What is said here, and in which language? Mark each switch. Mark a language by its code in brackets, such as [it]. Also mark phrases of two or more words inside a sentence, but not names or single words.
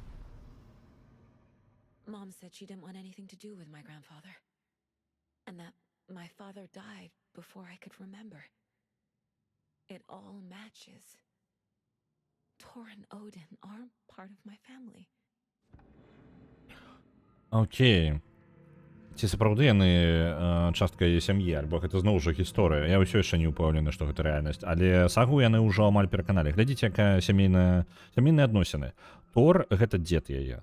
[en] Mom said she didn't want anything to do with my grandfather. And that my father died before I could remember. It all matches. Thor and Odin are part of my family. [be] Окей. Ці сапраўды яны частка яе сям'і, альбо гэта зноў жа гісторыя. Я ўсё яшчэ не ўпэўнены, што гэта рэальнасць. Але сагу яны ўжо амаль пераканалі. Глядзіце, якая сямейныя адносіны. Тор гэта дзед яе.